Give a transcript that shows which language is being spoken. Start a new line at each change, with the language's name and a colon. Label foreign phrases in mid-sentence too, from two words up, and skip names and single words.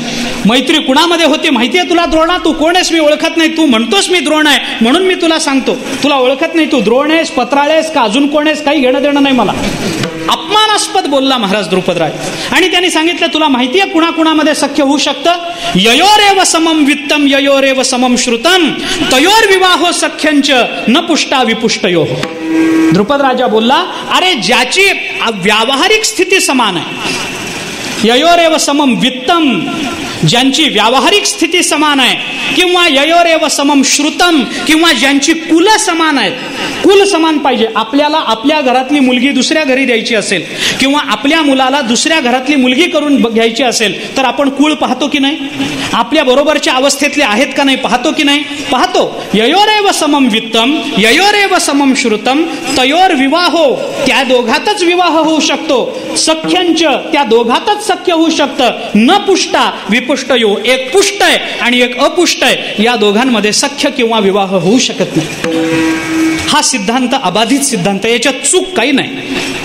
Marathi: मैत्री कुणामध्ये होती माहितीये तुला द्रोणा. तू कोण आहेस मी ओळखत नाही. तू म्हणतोस मी द्रोण आहे म्हणून मी तुला सांगतो. तुला ओळखत नाही. तू द्रोण आहेस, पत्राळ आहेस का अजून कोण आहेस, काही घेणं देणं नाही मला. अपमानास्पद बोलला महाराज द्रुपदराज. आणि त्यांनी सांगितलं तुला माहितीये कुणाकुणामध्ये सख्य होऊ शकतं.
Sanskrit: ययोरेव समम वित्तम ययोरेव समम श्रुतम तयोर विवाहो सख्यंच न पुष्टा विपुष्टयो.
Marathi: द्रुपद राजा बोलला अरे ज्याची व्यावहारिक स्थिती समान आहे,
Sanskrit: ययोरेव समम वित्तम,
Marathi: ज्यांची व्यावहारिक स्थिती समान आहे, किंवा
Sanskrit: ययोरेव समम श्रुतम,
Marathi: किंवा ज्यांची कुल समान आहेत. कुल समान पाहिजे. आपल्याला आपल्या घरातली मुलगी दुसऱ्या घरी द्यायची असेल किंवा आपल्या मुलाला दुसऱ्या घरातली मुलगी करून घ्यायची असेल तर आपण कुळ पाहतो की नाही. आपल्या बरोबरच्या अवस्थेतले आहेत का नाही पाहतो की नाही. पाहतो.
Sanskrit: ययोरेव समम वित्तम ययोरेव समम श्रुतम तयोर विवाहो,
Marathi: त्या दोघातच विवाह होऊ शकतो. सख्यंच, त्या दोघातच सख्य होऊ शकतं.
Sanskrit: न पुष्टा विपुष्टयो,
Marathi: एक पुष्ट आहे आणि एक अपुष्ट आहे, या दोघांमध्ये सख्य किंवा विवाह होऊ शकत नाही. हा सिद्धांत अबाधित सिद्धांत, याच्यात चूक काही नाही.